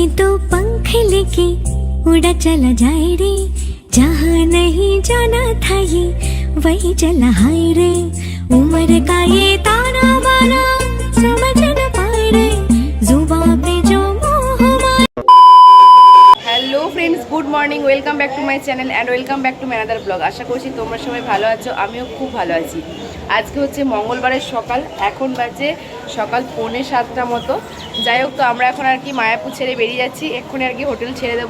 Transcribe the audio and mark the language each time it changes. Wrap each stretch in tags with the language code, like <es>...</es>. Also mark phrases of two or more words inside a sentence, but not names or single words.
<hi>पंख लेके उड़ा चला जाए रे, जहाँ नहीं जाना था ये वही चला हाय रे। उम्र का ये ताना बाना समझ न पाए रे, जुबां पे जो मोह माया।</hi> <en>Hello friends, good morning, welcome back to my channel and welcome back to another blog.</en> <bn>আশা করছি তোমরা সবাই ভালো আছো, আমিও খুব ভালো আছি। আজকে হচ্ছে মঙ্গলবারের সকাল, এখন বাজে সকাল 6:45 মতো। যাই হোক, তো আমরা এখন আর কি মায়াপুর ছেড়ে বেরিয়ে যাচ্ছি, এক্ষুনি আর কি হোটেল ছেড়ে দেবো।</bn>